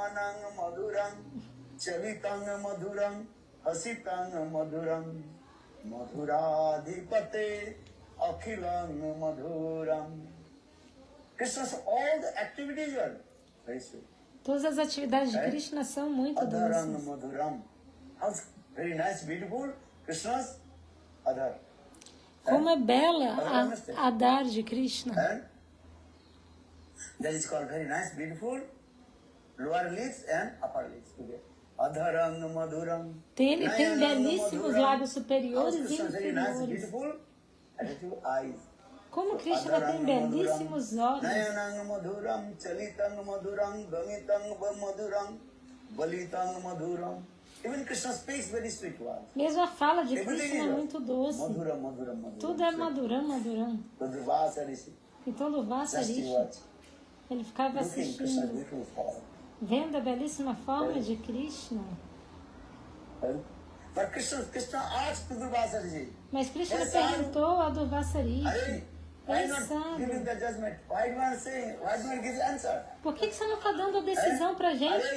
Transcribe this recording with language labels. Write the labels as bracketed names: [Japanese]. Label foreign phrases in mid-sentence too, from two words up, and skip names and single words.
[Portuguese] Todas as atividades de Krishna são muito doces. Como é bela a Adar de Krishna. [English] That is called very nice, beautiful, lower lips and upper lips together. [Sanskrit] Adharang madhuram. [Portuguese] Ele tem belíssimos lábios superiores e inferiores. Como Krishna tem belíssimos olhos. [Sanskrit] Nayanang madhuram, chalitang madhuram, gamitang madhuram, balitang madhuram. [English] Even Krishna speaks very sweet words. [Portuguese] Mesmo a fala de Krishna é muito doce. Tudo é maduram. Então Durvasa Rishi, ele ficava assistindo, vendo a belíssima forma de Krishna. Mas Krishna perguntou a Durvasa Rishi: ei sadhu, por que você não está dando a decisão para a gente?